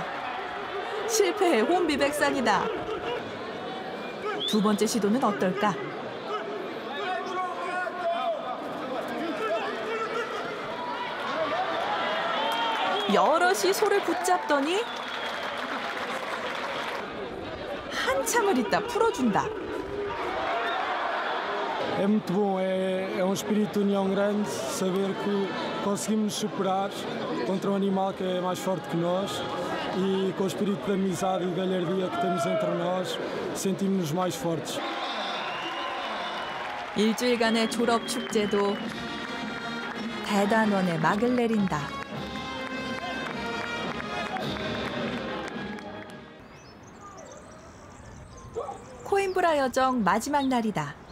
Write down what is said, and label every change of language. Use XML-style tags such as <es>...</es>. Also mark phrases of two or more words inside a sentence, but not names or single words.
<ko>실패해 혼비백산이다. 두 번째 시도는 어떨까? 여럿이 소를 붙잡더니 한참을 있다 풀어준다.</ko> <pt>É muito bom, é um espírito de união grande, saber que conseguimos superar contra um animal que é mais forte que nós e com o espírito de amizade e de galhardia que temos entre nós, sentimos-nos mais fortes.</pt> <ko>일주일간의 졸업 축제도 대단원의 막을 내린다. 코임브라 여정 마지막 날이다.</ko>